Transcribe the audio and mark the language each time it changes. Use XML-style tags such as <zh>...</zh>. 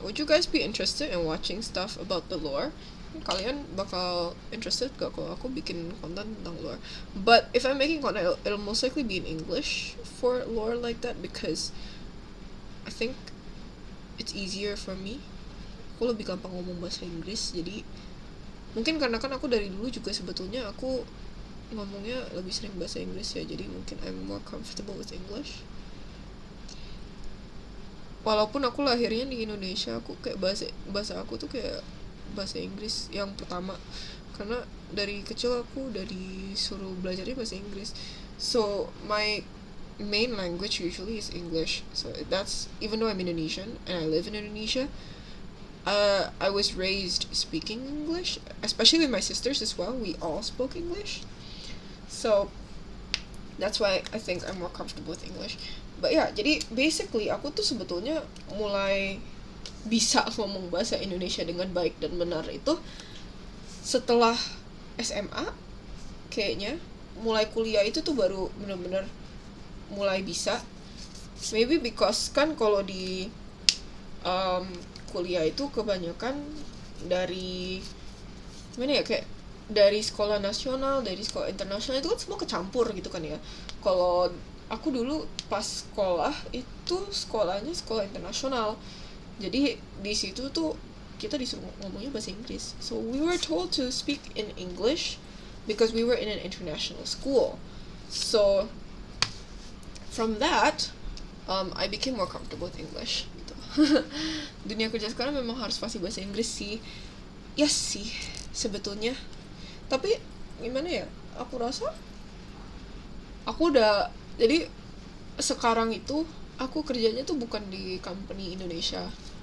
<en>Would you guys be interested in watching stuff about the lore?</en> <id>Kalian bakal interested gak kalau aku bikin konten tentang lore?</id> <en>But if I'm making content, it'll most likely be in English for lore like that, because I think it's easier for me.</en> <id>Aku lebih gampang ngomong bahasa Inggris, jadi mungkin karena kan aku dari dulu juga sebetulnya aku ngomongnya lebih sering bahasa Inggris ya, jadi mungkin</id> <en>I'm more comfortable with English.</en> <id>Walaupun aku lahirnya di Indonesia, aku kayak bahasa aku tuh kayak bahasa Inggris yang pertama, karena dari kecil aku udah disuruh belajarnya bahasa Inggris.</id> <en>So my main language usually is English. So that's, even though I'm Indonesian and I live in Indonesia, I was raised speaking English, especially with my sisters as well. We all spoke English. So that's why I think I'm more comfortable with English.</en> <id>But ya, jadi basically aku tuh sebetulnya mulai bisa ngomong bahasa Indonesia dengan baik dan benar itu setelah SMA kayaknya. Mulai kuliah itu tuh baru bener-bener mulai bisa.</id> <en>Maybe because</en> <id>kan kalau di kuliah itu kebanyakan dari gimana ya, kayak dari sekolah nasional, dari sekolah internasional itu kan semua kecampur gitu kan ya. Kalau aku dulu pas sekolah itu sekolahnya sekolah internasional, jadi di situ tuh kita disuruh ngomongnya bahasa Inggris.</id> <en>So we were told to speak in English because we were in an international school. So from that, I became more comfortable with English gitu.</en> <id>Dunia kerja sekarang memang harus pasti bahasa Inggris sih. Yes sih sebetulnya. Tapi gimana ya? Aku rasa aku udah, jadi sekarang itu aku kerjanya tuh bukan di company Indonesia.</id>